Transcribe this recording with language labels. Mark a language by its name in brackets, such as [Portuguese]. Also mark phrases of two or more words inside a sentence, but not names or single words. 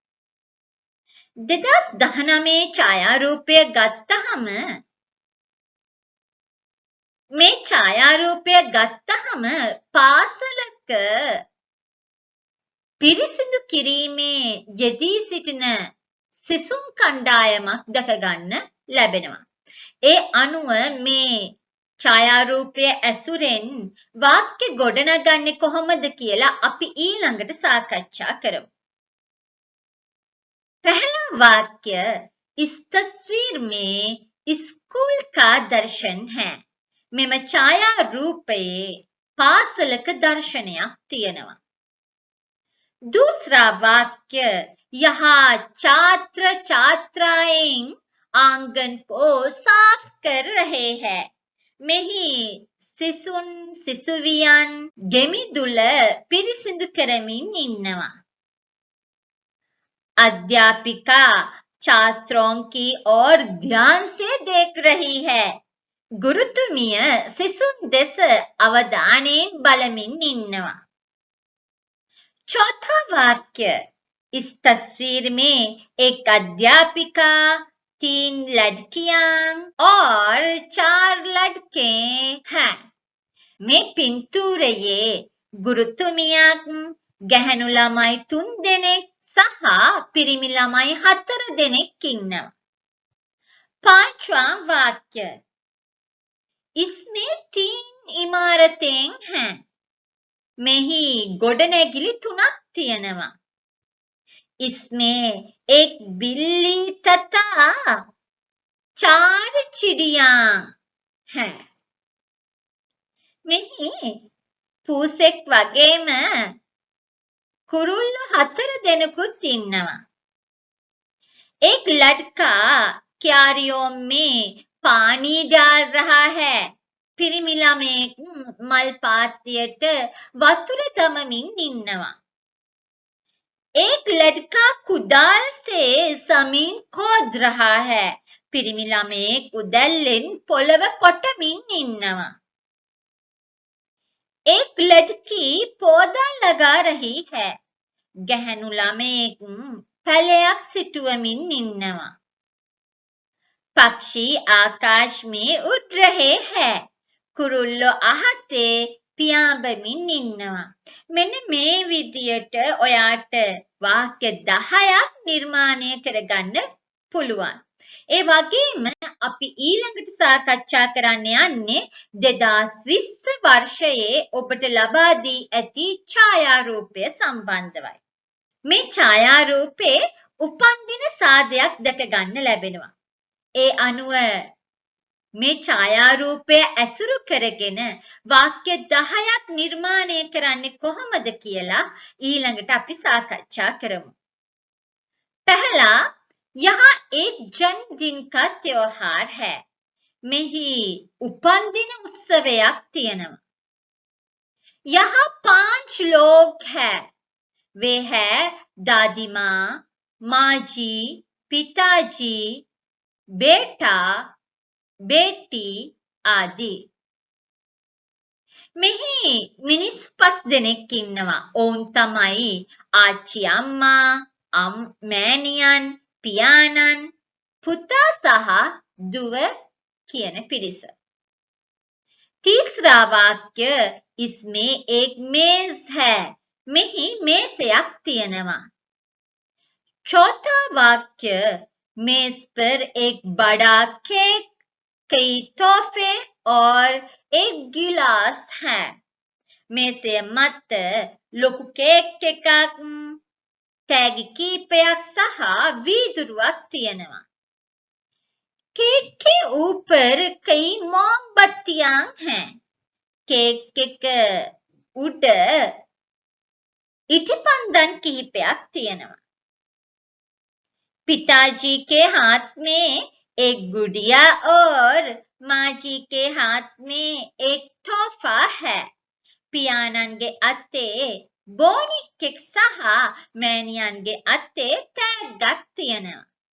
[Sinhala] 2019 ඡායාරූපය ගත්තහම මේ ඡායාරූපය ගත්තහම පාසලක පිරිසිදු කිරීමේ යෙදී සිටින සිසුන් කණ්ඩායමක් දැක ගන්න ලැබෙනවා. ඒ අනුව මේ ඡායාරූපය ඇසුරෙන් වාක්‍ය ගොඩනගන්නේ කොහොමද කියලා අපි ඊළඟට සාකච්ඡා කරමු. [Hindi] पहला वाक्य इस तस्वीर में स्कूल का दर्शन है. [Sinhala] මෙම ඡායාරූපයේ පාසලක දර්ශනයක් තියෙනවා. [Hindi] दूसरा वाक्य यहाँ छात्र छात्राएं आंगन को साफ कर रहे हैं. [Sinhala] මෙහි සිසුන් සිසුවියන් ගෙමිදුල පිරිසිදු කරමින් ඉන්නවා. [Hindi] अध्यापिका छात्रों की ओर ध्यान से देख रही है. [Sinhala] ගුරුතුමිය සිසුන් දෙස අවධානෙන් බලමින් ඉන්නවා. [Hindi] चौथा वाक्य. इस तस्वीर में एक अध्यापिका, 3 लड़कियां और 4 लड़के हैं. [Sinhala] මේ පින්තූරයේ ගුරුතුමියක්, ගැහැණු ළමයි 3 දෙනෙක් සහ පිරිමි ළමයි 4 දෙනෙක් ඉන්නවා. [Hindi] पांचवा वाक्य. इसमें 3 इमारतें हैं. [Sinhala] මෙහි ගොඩනැගිලි 3ක් තියෙනවා. [Hindi] इसमें एक बिल्ली तथा 4 चिड़िया हैं. [Sinhala] මෙහි පූසෙක් වගේම कुरुल्लो 4 දෙනෙකුත් ඉන්නවා. [Hindi] एक लड़का क्यारियों में पानी डाल रहा है. [Sinhala] පිරිමි ළමයෙක් මල් පාත්තියට වතුර දමමින් ඉන්නවා. [Hindi] एक लड़का कुदाल से जमीन खोद रहा है. [Sinhala] පිරිමි ළමයෙක් උදැල්ලෙන් පොළව කොටමින් ඉන්නවා. [Hindi] एक लड़की पौधा लगा रही है. [Sinhala] ගැහැණු ළමයෙක් පැලයක් සිටුවමින් ඉන්නවා. [Hindi] पक्षी आकाश में उड़ रहे हैं. [Sinhala] कुरुल्लो අහසේ පියාඹමින් ඉන්නවා. මෙන්න මේ විදියට ඔයාට වාක්‍ය 10ක් නිර්මාණය කරගන්න පුළුවන්. ඒ වගේම අපි ඊළඟට සාකච්ඡා කරන්න යන්නේ 2020 වර්ෂයේ ඔබට ලබා දී ඇති ඡායාරූපය සම්බන්ධවයි. මේ ඡායාරූපේ උපන්දින සාදයක් දැක ගන්න ලැබෙනවා. ඒ අනුව මේ ඡායාරූපය ඇසුරු කරගෙන වාක්‍ය 10ක් නිර්මාණය කරන්නේ කොහොමද කියලා ඊළඟට අපි සාකච්ඡා කරමු. [Hindi] पहला, यहाँ एक जन्मदिन का त्योहार है. [Sinhala] මෙහි උපන්දින උත්සවයක් තියෙනවා. [Hindi] यहाँ 5 लोग हैं. वे हैं दादी माँ, माँ जी, पिताजी, बेटा, बेटी आदि. [Sinhala] මෙහි මිනිස් 5 දෙනෙක් ඉන්නවා. ඔවුන් තමයි ආච්චි අම්මා, මෑණියන්, පියාණන්, පුතා සහ දුව කියන පිරිස. [Hindi] तीसरा वाक्य. इसमें एक मेज है. [Sinhala] මෙහි මේසයක් තියෙනවා. [Hindi] चौथा वाक्य. मेज पर एक बड़ा केक, कई तोहफे और एक गिलास है. [Sinhala] මේසය මත ලොකු කේක් එකක්, තෑගි කීපයක් සහ වීදුරුවක් තියෙනවා. [Hindi] केक के ऊपर कई मोमबत्तियां हैं. [Sinhala] केक එක උඩ ඉටිපන්දන් කිහිපයක් තියෙනවා. [Hindi] पिताजी के हाथ में एक गुड़िया और माँ जी के हाथ में एक तोहफा है. [Sinhala] පියාණන්ගේ අතේ බෝනික්ෙක් සහ මෑණියන්ගේ අතේ තෑග්ගක් තියෙනවා.